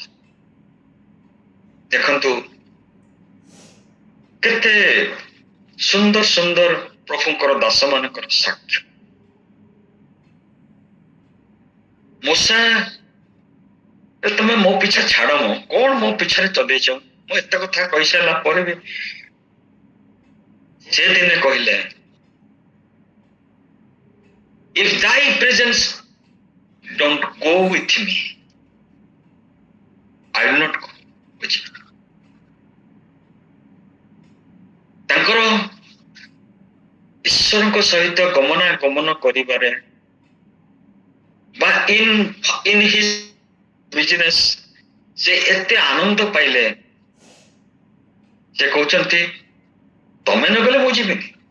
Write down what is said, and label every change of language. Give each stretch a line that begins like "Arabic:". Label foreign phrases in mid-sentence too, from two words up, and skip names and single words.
Odia: ଦେଖନ୍ତୁ କେତେ ସୁନ୍ଦର ସୁନ୍ଦର ପ୍ରଭୁଙ୍କର ଦାସ ମାନଙ୍କର ସାକ୍ଷ୍ୟ। ମୂଷା, ତମେ ମୋ ପିଛା ଛାଡ, ମୁଁ କଣ ମୋ ପିଛାରେ ଚଲେଇଛ? ମୁଁ ଏତେ କଥା କହିସାରିଲା ପରେ ବି ସେ ଦିନେ କହିଲେ,
English: if thy presence don't go with me, I will not go with you.
Odia: ତାଙ୍କର ଈଶ୍ୱରଙ୍କ ସହିତ ଗମନାଗମନ କରିବାରେ ବା
English: in his business
Odia: ସେ ଏତେ ଆନନ୍ଦ ପାଇଲେ, ସେ କହୁଛନ୍ତି ତମେ ନ ଗଲେ ମୁଁ ଯିବିନି।